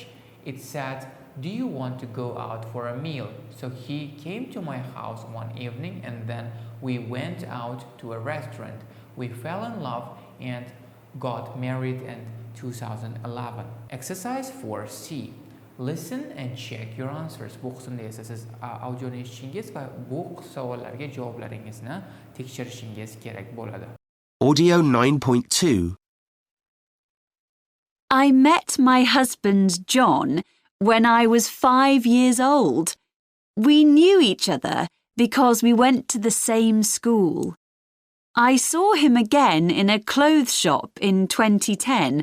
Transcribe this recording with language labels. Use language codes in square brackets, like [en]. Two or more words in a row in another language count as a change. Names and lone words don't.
[en] It said, "Do you want to go out for a meal?" So he came to my house one evening and then we went out to a restaurant. We fell in love and got married in 2011. Exercise 4C. Listen and check your answers. [uz] Bu qismda esa siz audioni eshitishingiz va bu savollarga javoblaringizni tekshirishingiz kerak bo'ladi. Audio 9.2. [en] I met my husband John when I was 5 years old. We knew each other because we went to the same school. I saw him again in a clothes shop in 2010.